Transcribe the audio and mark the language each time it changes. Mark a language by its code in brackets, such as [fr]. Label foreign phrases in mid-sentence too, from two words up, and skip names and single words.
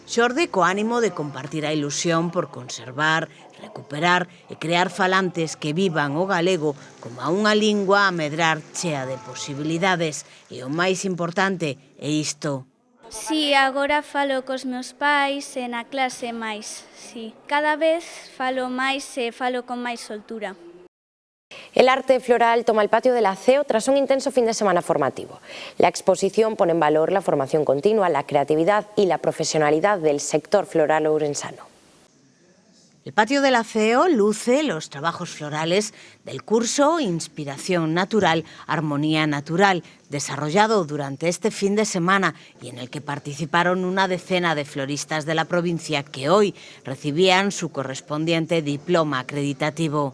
[gl] Xorde co ánimo de compartir a ilusión por conservar, recuperar e crear falantes que vivan o galego como a unha lingua a medrar chea de posibilidades. E o máis importante é isto. Si, agora falo cos meus pais e na clase máis, si. Cada vez falo máis e falo con máis soltura. [es] El arte floral toma el patio del Aceo tras un intenso fin de semana formativo. La exposición pone en valor la formación continua, la creatividad y la profesionalidad del sector floral ourensano. El patio del Aceo luce los trabajos florales del curso Inspiración Natural, Armonía Natural, desarrollado durante este fin de semana y en el que participaron una decena de floristas de la provincia que hoy recibían su correspondiente diploma acreditativo.